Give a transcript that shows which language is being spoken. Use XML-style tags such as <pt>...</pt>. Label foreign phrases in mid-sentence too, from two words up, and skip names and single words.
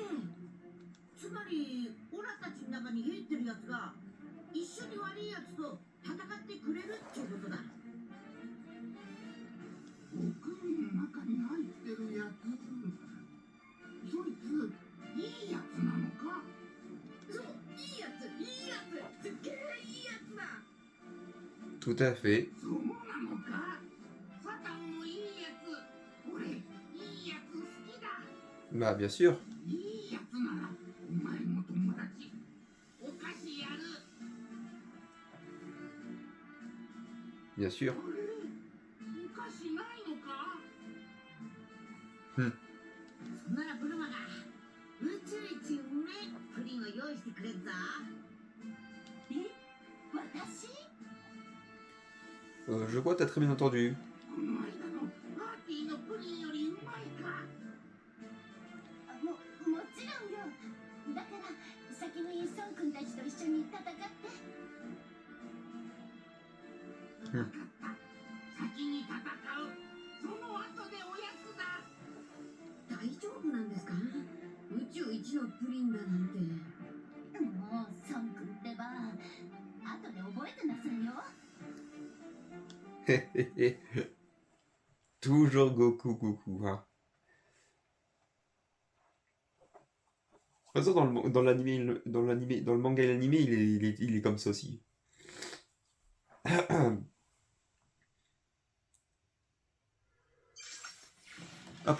<ja>つまりオラたちの中に入ってるやつが一緒に悪いやつと戦ってくれるっていうことだ。僕の中に入ってるやつ、そいついいやつなのか。そう、いいやつすっげえいいやつだ。</ja> <fr>Tout à fait.</fr> <ja>そうなのか。サタンもいいやつ。俺いいやつ好きだ。</ja> <fr>Bah, bien sûr.</fr> <ja>いいやつならお前も友達。お菓子やる。</ja> <fr>Bien sûr.</fr> <ja>あれお菓子ないのか。そんならブルマが宇宙一うめえプリンを用意してくれるぞ。え、私？</ja> <fr>Je crois que t'as très bien entendu.</fr> <ja>この間のパーティーのプリンよりうまいか。もちろんよ。だから先にソン君たちと一緒に戦って。分かった。先に戦う。その後でおやつだ。大丈夫なんですか。宇宙一のプリンだなんて。もうソン君ってば後で覚えてなさいよ。</ja> <fr>Toujours Goku, hein. De toute façon, dans le manga et l'animé, il est comme ça aussi. Hop.</fr>